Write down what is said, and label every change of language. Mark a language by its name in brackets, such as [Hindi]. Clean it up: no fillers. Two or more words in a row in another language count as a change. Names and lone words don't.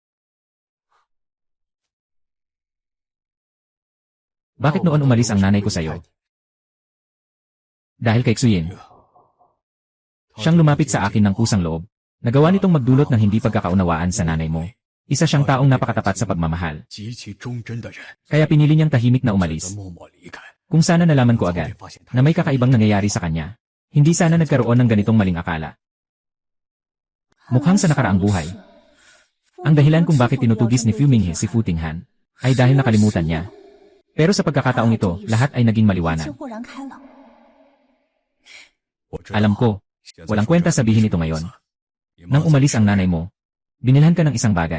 [Filipino] Bakit noon umalis ang nanay ko sa'yo? Dahil kay Xuyin. Siyang lumapit sa akin ng kusang loob. Nagawa nitong magdulot ng hindi pagkakaunawaan sa nanay mo. Isa siyang taong napakatapat sa pagmamahal. [Chinese] 极其忠贞的人， [Filipino] Kaya pinili niyang tahimik na [Chinese] 选择 [Filipino] umalis. [Chinese] 默默离开。 [Filipino] Kung sana nalaman ko [Chinese] 后面 [Filipino] agad [Chinese] 发现他 [Filipino] na may kakaibang nangyayari sa kanya, hindi sana nagkaroon ng ganitong maling akala. Mukhang sa nakaraang buhay. Ang dahilan kung bakit tinutugis ni Fu Minghe si Fu Tinghan ay dahil nakalimutan niya. Pero sa pagkakataong ito, lahat ay naging maliwanag. [Chinese] 豁然开朗。我知道 [Filipino] Alam ko, [Chinese] 现在 [Filipino] walang [Chinese] 说 [Filipino] kwenta [Chinese] 这 [Filipino] sabihin [Chinese] 个 [Filipino] ito ngayon. [Chinese] 你 [Filipino] Nang [Chinese] 妈在 [Filipino] umalis ang nanay mo, binilhan ka ng isang bagay.